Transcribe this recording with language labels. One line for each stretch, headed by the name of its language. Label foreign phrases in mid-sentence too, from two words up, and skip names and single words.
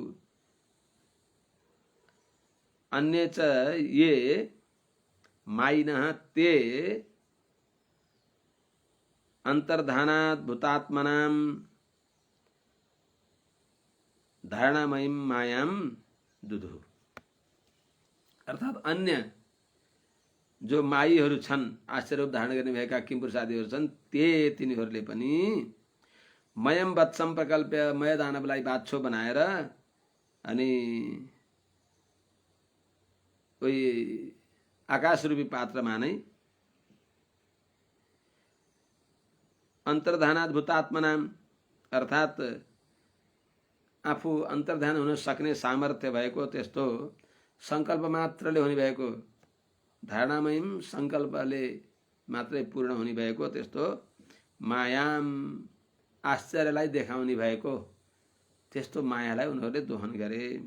Sanskrit: अन्ये च ये मायिनः ते अंतर्धानाद्भुतात्मनां धारणामयीं मायां दुदुहु
Nepali: अर्थात् अन्य जो मायीहरू छन् आश्चर्य रूप धारण गर्ने भएका किमपुरुषादिहरू छन् तिनीहरूले पनि
Sanskrit: मयम वत्सम प्रकल्प्य
Nepali: मय दानवलाई बाछो बनाएर अनि कोही आकाश रूपी पात्रमा नै अन्तर्धानाद्भुतात्मनाम अर्थात् आफू अन्तर्ध्यान हुन सक्ने सामर्थ्य भएको त्यस्तो संकल्प मात्रले हुने भएको धारणामयीम संकल्पले मात्रै पूर्ण हुने भएको त्यस्तो मायाम आश्चर्यलाई देखाउने भएको त्यस्तो मायालाई उनीहरूले दोहन गरे।